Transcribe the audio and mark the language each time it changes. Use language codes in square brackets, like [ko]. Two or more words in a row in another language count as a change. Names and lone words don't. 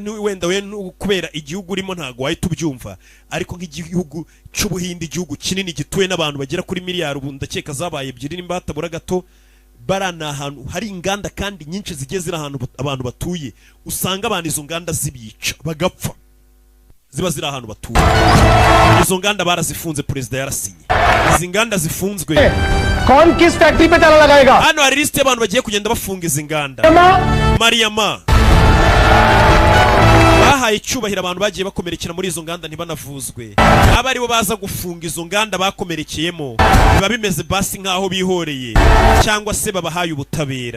[rw] Wenda we kubera igihugu urimo ntago wahita ubyumva, ariko nk'igihugu cy'Ubuhinde, igihugu kinini gituwe n'abantu bagera kuri miliyari, ubu ndakeka zabaye 2 nimba hatabura gato. Barana ahantu hari inganda kandi nyinshi zigiye ziri ahantu abantu batuye, usanga abantu izo nganda zibica bagapfa, ziba ziri ahantu batuye. Izo nganda barazifunze, perezida yarasinye. Izi nganda zifunzwe, [hi] कौन किस फैक्ट्री पे ताला लगाएगा? [rw] hano hari liste y'abantu bagiye kugenda bafunga izi nganda. Mariama bahaye icyubahiro abantu bagiye bakomerekera muri izo nganda ntibanavuzwe. Aba aribo baza gufunga izo nganda bakomerekeyemo, biba bimeze basi nkaho bihoreye cyangwa se babahaye ubutabera.